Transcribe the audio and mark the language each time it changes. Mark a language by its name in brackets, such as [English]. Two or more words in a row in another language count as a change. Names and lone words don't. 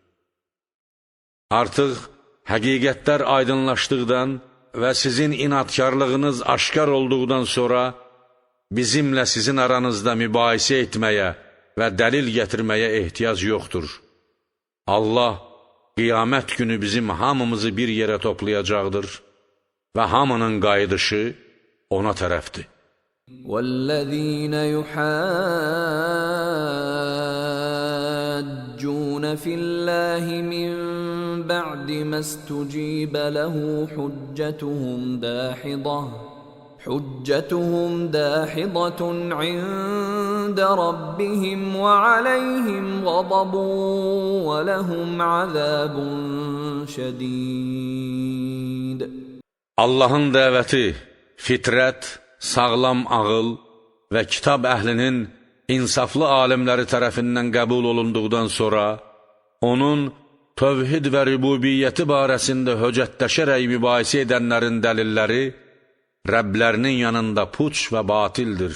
[Azerbaijani] Artıq həqiqətlər aydınlaşdıqdan və sizin inadkarlığınız aşkar olduqdan sonra bizimlə sizin aranızda mübahisə etməyə və dəlil gətirməyə ehtiyac yoxdur. Allah qiyamət günü bizim hamımızı bir yerə toplayacaqdır və hamının qayıdışı ona tərəfdir. [Arabic] وَالَّذِينَ يُحَاجُّونَ فِي اللَّهِ مِن بعد ما استجيب له حجتهم داحضة عند ربهم وعليهم غضب ولهم عذاب شديد. [Azerbaijani] Allahın dəvəti, fitrət, sağlam ağıl və kitab əhlinin insaflı alimləri tərəfindən qəbul olunduqdan sonra, onun tövhid və rübubiyyəti barəsində höccətləşərək mübahisə edənlərin dəlilləri Rəblərinin yanında puç və batildir.